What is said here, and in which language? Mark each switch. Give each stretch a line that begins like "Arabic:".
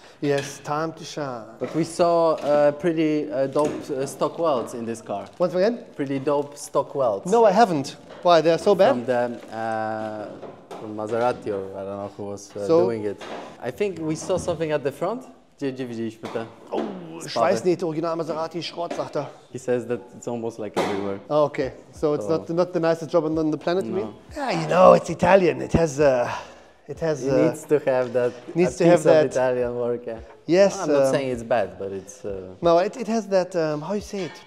English: Yes, time to shine. But we saw pretty dope stock welds in this car. Once again? Pretty dope stock welds. No, I haven't. Why? They're so bad? From the from Maserati, or I don't know who was doing it. I think we saw something at the front.
Polish: Gdzie widzieliśmy te?
German: Oh, Schweißnähte, Original Maserati, Schrott, sagt er.
English: He says that it's almost like everywhere. Oh, okay. So it's not the nicest job on the planet, you No. mean? Yeah, you know, it's Italian. It has It needs to have that. needs a to have piece of that- Italian work. Yeah. yes. I'm not saying it's bad, but it's No, it has that, how you say it?